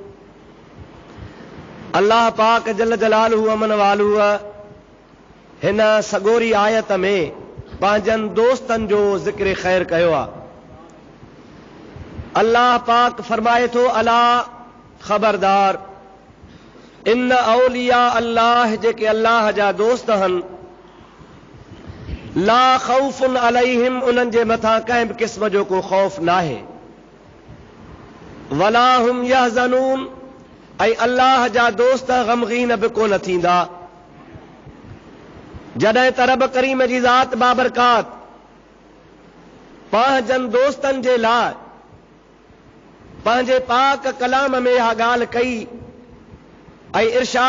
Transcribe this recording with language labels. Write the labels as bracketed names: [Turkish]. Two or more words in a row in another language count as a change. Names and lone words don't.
[Sindhi] अल्लाह पाक [Arabic] جل جلاله [Sindhi] अमन वालूअ हिन सगोरी आयत में पंहिंजनि दोस्तनि जो ज़िक्र ख़ैर कयो आहे। अल्लाह पाक फरमाए थो, अला ख़बरदार, [Arabic] إن أولياء الله, [Sindhi] जेके अल्लाह जा दोस्त आहिनि, [Arabic] لا خوف عليهم, [Sindhi] उन्हनि जे मथां कंहिं बि क़िस्म जो को ख़ौफ़ नाहे, [Arabic] ولا هم يحزنون, [Sindhi] ऐं अल्लाह जा दोस्त ग़मगीन बि कोन थींदा। जॾहिं त रब करीम जी ज़ात बाबरकात पंहिंजनि दोस्तनि जे लाइ पंहिंजे पाक कलाम में इहा ॻाल्हि कई ऐं इरशाद